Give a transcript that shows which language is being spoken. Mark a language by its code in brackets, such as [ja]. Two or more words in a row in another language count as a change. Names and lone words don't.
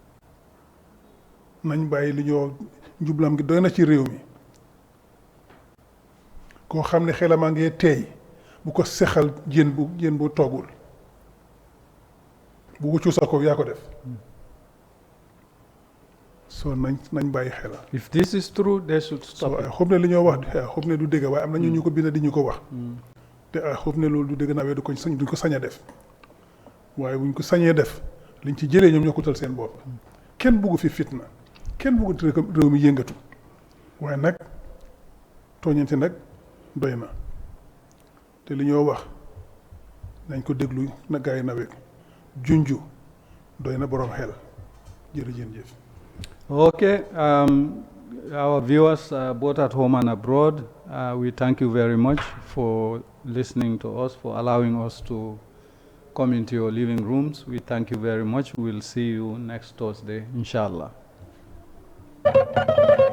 [wo] nañ bàyyi li ñoo njublam gi doy na ci réew mi koo xam ne xelamaa ngee teey bu ko sexal jën bu toggul bu wuccu sa ko yaa ko def so nañ bàyyi xel. [en] If this is true, they should stop it. I hope [wo] ne li ñoo wax [en] I hope [wo] ne du dégg waaye am na ñu ko bind di ñu ko wax te [en] I hope [wo] ne loolu du dégg naa duñ ko sañ a def waaye buñ ko sañee def liñ ci jëlee ñoom ñoo ko tal seen bopp kenn bugg fi fitna kenn bugg réew mi yëngatu waaye nag tooñante nag doy na te li ñoo wax nañ ko déglu na gaa yi nawet junju doy na borom xel jërëjëf. [en] Okay, our viewers both at home and abroad, we thank you very much for listening to us, for allowing us to come into your living rooms. We thank you very much. We'll see you next Thursday, inshallah.